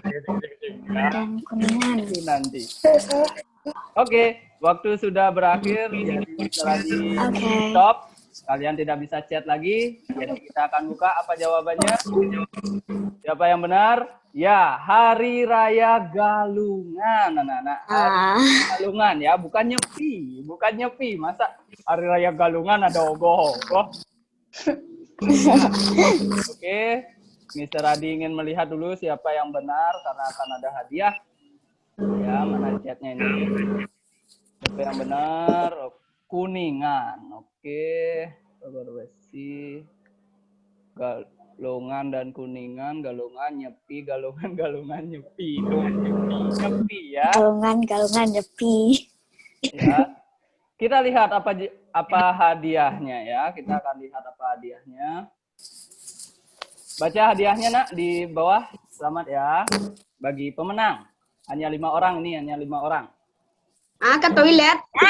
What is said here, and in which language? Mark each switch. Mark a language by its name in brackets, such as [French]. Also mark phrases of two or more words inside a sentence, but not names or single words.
[Indonesian] Dan kuningan. Itu nanti. Oke, waktu sudah berakhir, jadi lagi stop. Kalian tidak bisa chat lagi, jadi kita akan buka apa jawabannya. Siapa yang benar? Ya, Hari Raya Galungan, anak-anak. Galungan ya, bukan nyepi. Masa Hari Raya Galungan ada ogoh-ogoh? Oke, Mr. Adi ingin melihat dulu siapa yang benar karena akan ada hadiah. Ya, mana chatnya ini? Siapa yang benar? Kuningan. Oke, besi, Galungan dan Kuningan, Galungan nyepi, Galungan nyepi. Nyepi ya. Galungan nyepi. Ya. Kita lihat apa hadiahnya ya. Kita akan lihat apa hadiahnya. Baca hadiahnya nak di bawah. Selamat ya. Bagi pemenang. Hanya 5 orang ini, hanya 5 orang. Ke toilet.